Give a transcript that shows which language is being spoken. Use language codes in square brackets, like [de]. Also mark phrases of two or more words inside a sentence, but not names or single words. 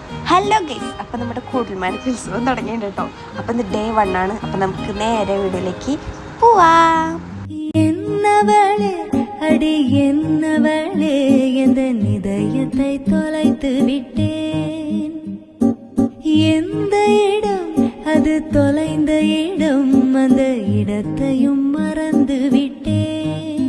[ml] ഹലോ ഗൈസ്, അപ്പം നമ്മുടെ കൂടൽമാനത്ത് ഉത്സവം തുടങ്ങിയിട്ടുണ്ട് കേട്ടോ. അപ്പം ഇത് ഡേ 1 ആണ്. അപ്പം നമുക്ക് നേരെ വീഡിയോയിലേക്ക് പോവാം. [ta] என்னவளே அடி என்னவளே எந்த இதயத்தை தொலைத்து விட்டேன். எந்த இடம் அது தொலைந்த இடம், அந்த இடத்தையும் மறந்து விட்டேன்.